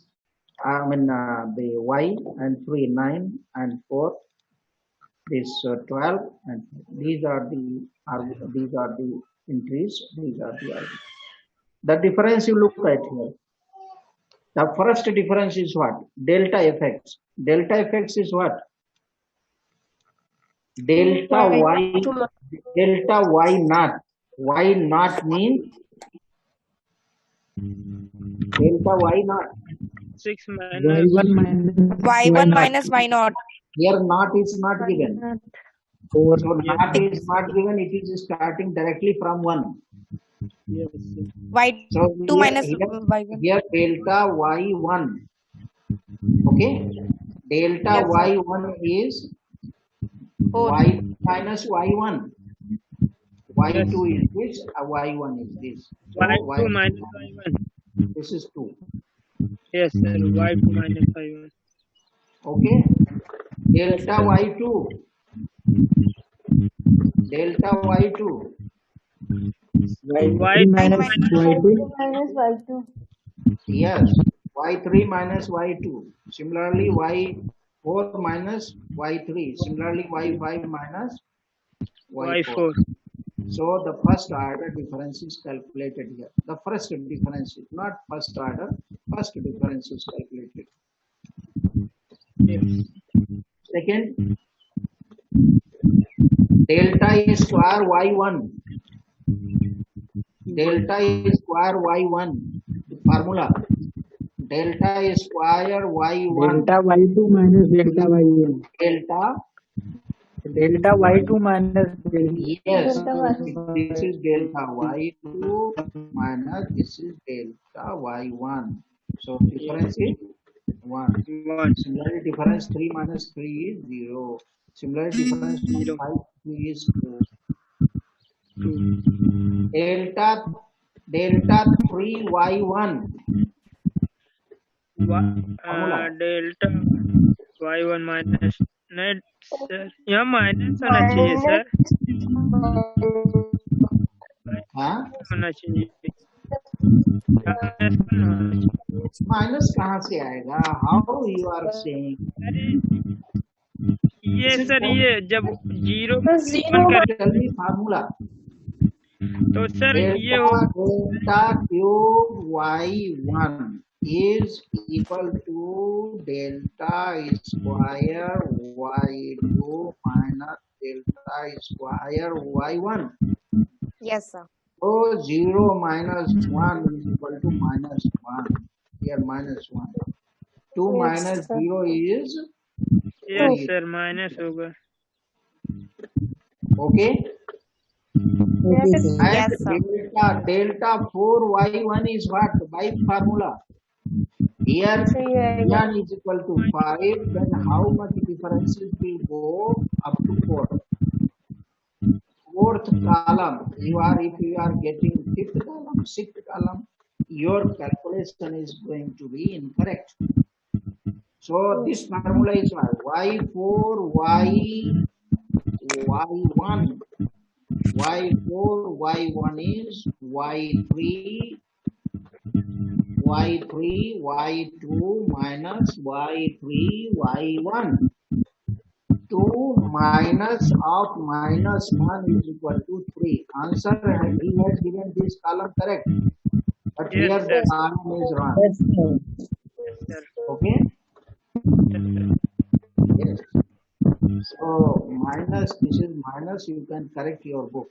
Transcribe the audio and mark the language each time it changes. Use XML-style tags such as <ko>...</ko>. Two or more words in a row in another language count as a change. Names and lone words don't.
<en>I mean the y, and 3 9, and 4 this 12, and these are the entries. These are the arguments. The difference you look at here. The first difference is what? Delta effects. Delta effects is what? Delta y, delta y naught. Y naught means delta y naught. 6 minus y1 minus y1 minus y0. Here naught is not given. 4. So naught is not given. It is starting directly from 1. yes. So y2 minus y1. here delta y1. Okay. Delta Yes, sir. y1 is 4. y minus y1. Y2 Yes. is this, y1 is this. So y2 minus y1. this is 2. Yes, sir. y2 minus y1. Okay. Delta y2. Delta y2. y3 minus y2 Yes. y3 minus y2. Similarly, y4 minus y3. Similarly, y5 minus y4. y4. So the first order difference is calculated here. The first difference is not first order. First difference is calculated. Yes. Second, delta is square y1. Delta is square y1. The formula. Delta is square y1. delta y2 minus delta y1. Delta y2 minus yes, this is delta y2 minus this is delta y1. So difference is 1. 1. Similarly, difference 3 minus 3 is 0. Similarly, difference 5 3 is 2. Delta 3 y1. delta y1</en> <hi>माइनस नहीं सर यहाँ माइनस आना चाहिए सर हाँ? होना चाहिए माइनस कहाँ से आएगा?</hi> <en>How you are saying?</en> <hi>ये सर ये जब जीरो फार्मूला तो सर ये हो</hi> <en>delta cube y1 is equal to delta square y2 minus delta square y1. Yes, sir. So 0 minus 1 is equal to minus 1. Here minus 1. 2 Yes, minus sir. 0 is yes sir minus होगा okay. Yes, And sir. delta 4y1 is what? By formula. Here y1 is equal to 5. Then how much differences will go up to 4? Fourth column. If you are getting fifth column, sixth column, your calculation is going to be incorrect. So this formula is y4 y1. y4 y1 is y3 y2 minus y3 y1. 2 minus of minus 1 is equal to 3. Answer, he has given this column correct, but Yes, here the sir. column is wrong. सर Okay. Yes. So minus, this is minus, you can correct your book.</en>